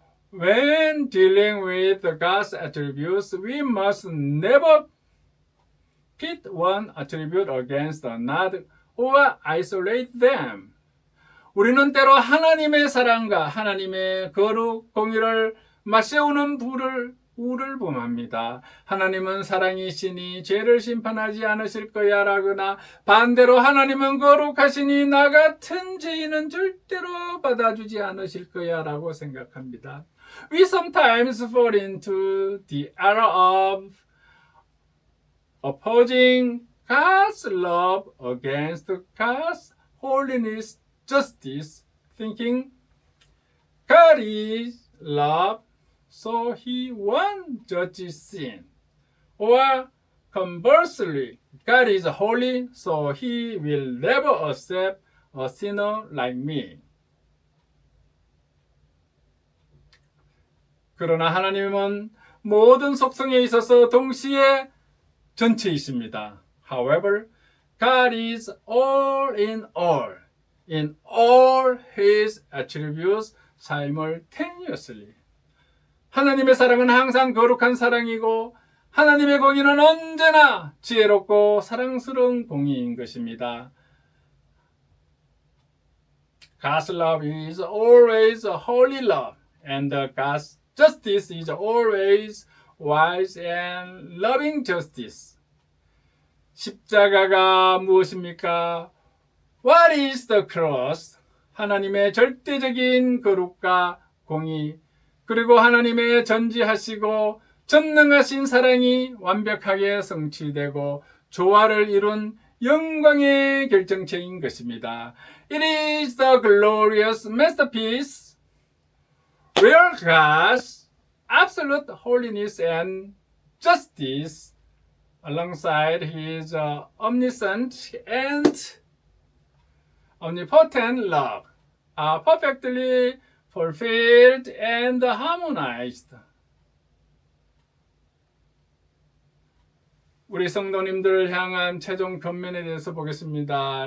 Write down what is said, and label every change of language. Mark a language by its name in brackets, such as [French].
[English] When dealing with God's attributes, we must never pit one attribute against another or isolate them. [Korean] 우리는 때로 하나님의 사랑과 하나님의 거룩, 공의를 맞세우는 우를 범합니다. 하나님은 사랑이시니 죄를 심판하지 않으실 거야 라거나 반대로 하나님은 거룩하시니 나 같은 죄인은 절대로 받아주지 않으실 거야 라고 생각합니다. [English] We sometimes fall into the error of opposing God's love against God's holiness, justice, thinking God is love, so he won't judge sin. Or conversely, God is holy, so he will never accept a sinner like me. [Korean] 그러나 하나님은 모든 속성에 있어서 동시에 전체이십니다. [English] However, God is all in all his attributes simultaneously. [Korean] 하나님의 사랑은 항상 거룩한 사랑이고 하나님의 공의는 언제나 지혜롭고 사랑스러운 공의인 것입니다. [English] God's love is always a holy love, and God's justice is always wise and loving justice. [Korean] 십자가가 무엇입니까? [English] What is the cross? [Korean] 하나님의 절대적인 거룩과 공의, 그리고 하나님의 전지하시고 전능하신 사랑이 완벽하게 성취되고 조화를 이룬 영광의 결정체인 것입니다. [English] It is the glorious masterpiece where God's absolute holiness and justice alongside his omniscient and omnipotent love are perfectly fulfilled and harmonized. [Korean] 우리 성도님들을 향한 최종 권면에 대해서 보겠습니다.